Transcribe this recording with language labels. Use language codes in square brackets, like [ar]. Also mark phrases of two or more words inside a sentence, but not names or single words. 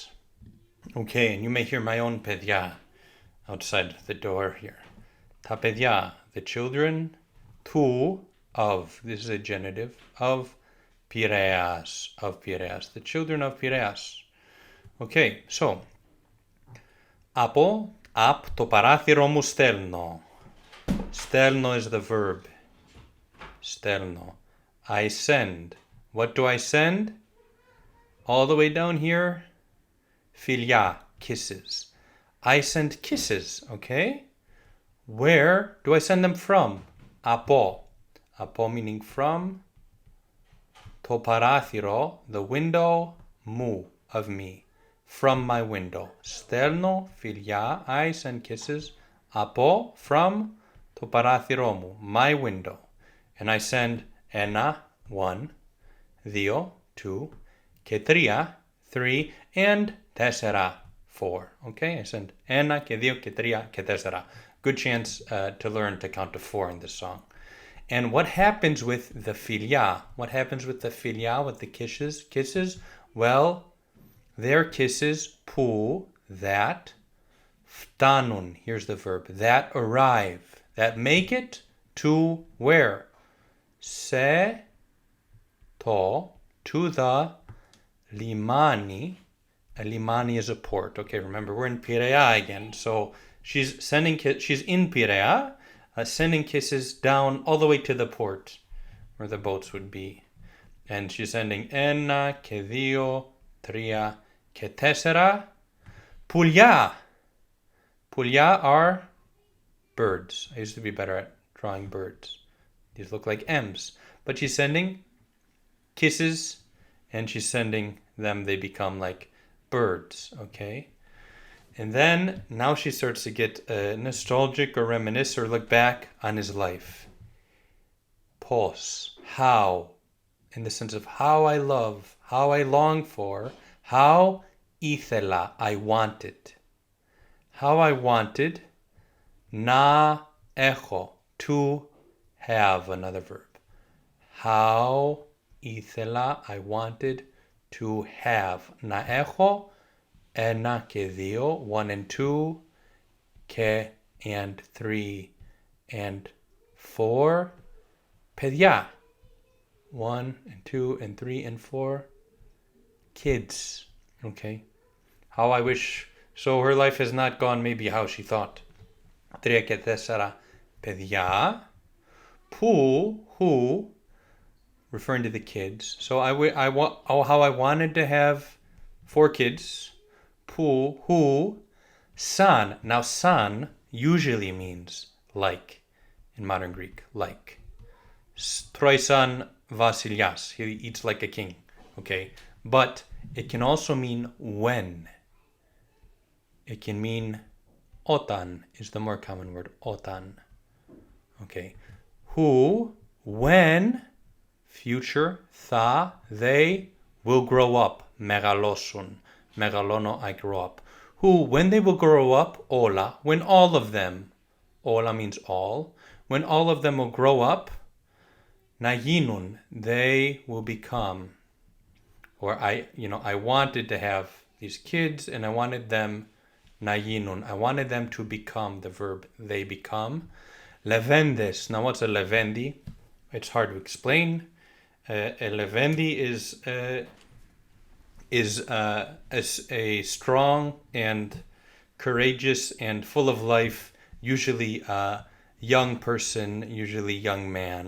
[en] Okay, and you may hear my own παιδιά outside the door here. [el] Τα παιδιά, [en] the children, tu, of, this is a genitive, of Piraeus, the children of Piraeus. Okay, so, [el] από το παράθυρο μου στέλνω. [en] Στέλνω is the verb. Στέλνω. I send. What do I send? All the way down here, φιλιά, kisses. I send kisses, okay? Where do I send them from? [el] Από. Από [en] meaning from. [el] Το παράθυρο, [en] the window, μου, of me. From my window. [el] Στέλνω φιλιά, [en] I send kisses. [el] Από, from, το παράθυρο μου, [en] my window. And I send ένα, one, δύο, two, [el] και τρία, [en] three, and τέσσερα, four. Okay, I send [el] ένα και δύο και τρία και τέσσερα. [en] Good chance to learn to count to four in this song. And what happens with the φιλιά? What happens with the φιλιά, with the kisses? Well, they're kisses που, that, φτάνουν, here's the verb, that arrive, that make it to where? [el] Σε το, [en] to the λιμάνι. A limani is a port. Okay, remember we're in Piraeus again. So she's in Piraeus, sending kisses down all the way to the port where the boats would be. And she's sending [el] ένα και δύο, τρία και τέσσερα. Πουλιά. Πουλιά [en] are birds. I used to be better at drawing birds. These look like M's. But she's sending kisses and she's sending them, they become like birds, okay? And then now she starts to get nostalgic or reminisce or look back on his life. Πώς, how, in the sense of how I love, how I long for, how ήθελα, I wanted. How I wanted, [el] να έχω, [en] to have, another verb. How ήθελα, I wanted to have. [el] Να έχω ένα και δύο, [en] one and two, και and three and four. Παιδιά, one and two and three and four. Kids, okay? How I wish, so her life has not gone maybe how she thought. [el] Τρία και τέσσερα παιδιά. Που, [en] who, referring to the kids. So how I wanted to have 4 kids. Που, who, san. Now san usually means like in modern Greek, like. [el] Τρώει σαν βασιλιάς. [en] He eats like a king. Okay, but it can also mean when. It can mean όταν is the more common word, όταν. Okay, who, when, future, θα, they will grow up. [el] Μεγαλώσουν. Μεγαλώνω, [en] I grow up. Who, when they will grow up, όλα, when all of them, όλα means all, when all of them will grow up, [el] να γίνουν, [en] they will become. Or I wanted to have these kids and I wanted them [el] να γίνουν. [en] I wanted them to become, the verb they become. Levendes. Now what's a levendi? It's hard to explain. A levendi is is a strong and courageous and full of life, usually young person, usually young man.